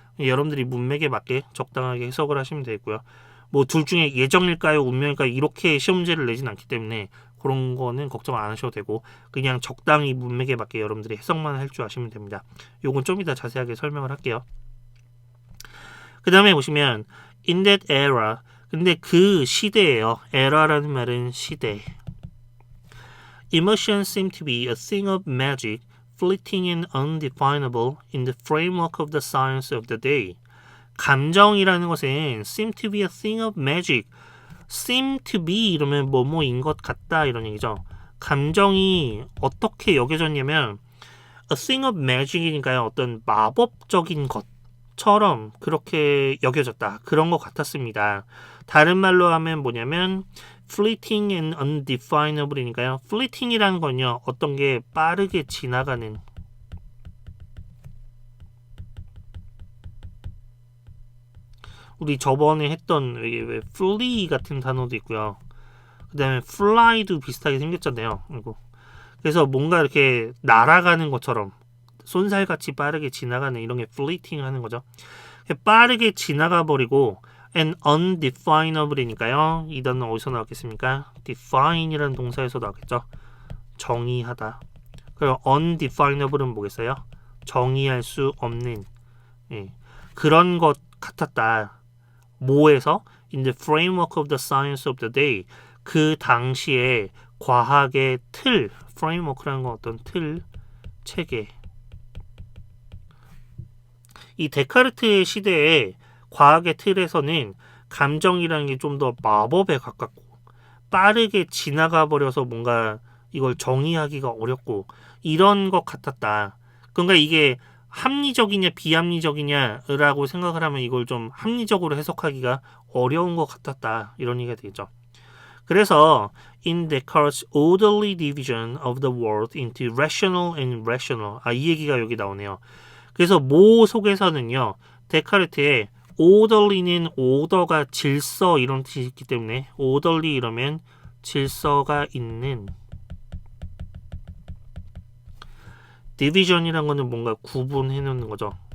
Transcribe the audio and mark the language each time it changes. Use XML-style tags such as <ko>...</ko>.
<ko>여러분들이 문맥에 맞게 적당하게 해석을 하시면 되고요. 뭐 둘 중에 예정일까요, 운명일까요, 이렇게 시험지를 내진 않기 때문에 그런 거는 걱정 안 하셔도 되고, 그냥 적당히 문맥에 맞게 여러분들이 해석만 할 줄 아시면 됩니다. 요건 좀 이따 자세하게 설명을 할게요. 그 다음에 보시면</ko> <en>in that era,</en> <ko>근데 그 시대예요. era라는 말은 시대.</ko> <en>Emotions seem to be a thing of magic, fleeting and undefinable in the framework of the science of the day.</en> <ko>감정이라는 것은</ko> <en>seem to be a thing of magic,</en> <ko>seem to be 이러면 뭐뭐인 것 같다 이런 얘기죠. 감정이 어떻게 여겨졌냐면</ko> <en>a thing of magic</en> <ko>이니까요. 어떤 마법적인 것처럼 그렇게 여겨졌다. 그런 것 같았습니다. 다른 말로 하면 뭐냐면</ko> <en>fleeting and undefinable</en> <ko>이니까요. fleeting이라는 건요. 어떤 게 빠르게 지나가는, 우리 저번에 했던 왜 flee 같은 단어도 있고요. 그 다음에 fly도 비슷하게 생겼잖아요. 그래서 뭔가 이렇게 날아가는 것처럼 쏜살같이 빠르게 지나가는 이런 게 fleeting 하는 거죠. 빠르게 지나가 버리고</ko> <en>and undefinable</en> <ko>이니까요. 이 단어 어디서 나왔겠습니까? define이라는 동사에서 나왔겠죠. 정의하다. 그럼 undefinable은 뭐겠어요? 정의할 수 없는, 그런 것 같았다. 뭐에서?</ko> <en>In the framework of the science of the day.</en> <ko>그 당시에 과학의 틀, framework라는 건 어떤 틀, 체계. 이 데카르트의 시대에 과학의 틀에서는 감정이라는 게 좀 더 마법에 가깝고 빠르게 지나가 버려서 뭔가 이걸 정의하기가 어렵고 이런 것 같았다. 그러니까 이게 합리적이냐 비합리적이냐라고 생각을 하면 이걸 좀 합리적으로 해석하기가 어려운 것 같았다. 이런 얘기가 되겠죠.</ko> <en>그래서 in Descartes' orderly division of the world into rational and irrational,</en> <ko>이 얘기가 여기 나오네요. 그래서 모 속에서는요, 데카르트의 orderly는 오더가 질서 이런 뜻이 있기 때문에 orderly 이러면 질서가 있는, 디비전이란 거는 뭔가 구분해 놓는 거죠.</ko>